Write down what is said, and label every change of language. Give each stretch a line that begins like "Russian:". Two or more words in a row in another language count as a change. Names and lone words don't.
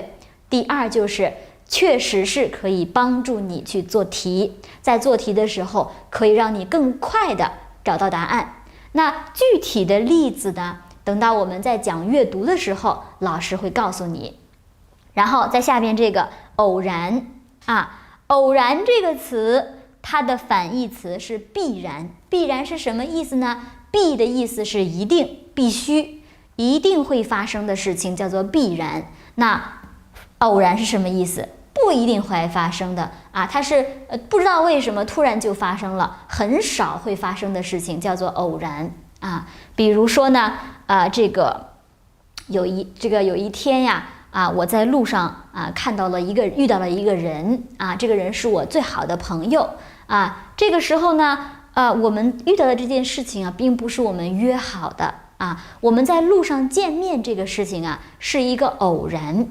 Chinese: 第二就是確實是可以幫助你去做題，在做題的時候可以讓你更快地找到答案。那具體的例子呢，等到我們在講閱讀的時候，老師會告訴你。然後在下邊這個偶然偶然這個詞，它的反義詞是必然。必然是什麼意思呢？必的意思是一定、必須、一定會發生的事情叫做必然。那偶然是什麼意思？不一定會發生的它是不知道為什麼突然就發生了，很少會發生的事情叫做偶然比如說呢有一天我在路上遇到了一個人這個人是我最好的朋友這個時候呢我們遇到的這件事情並不是我們約好的我們在路上見面這個事情是一個偶然。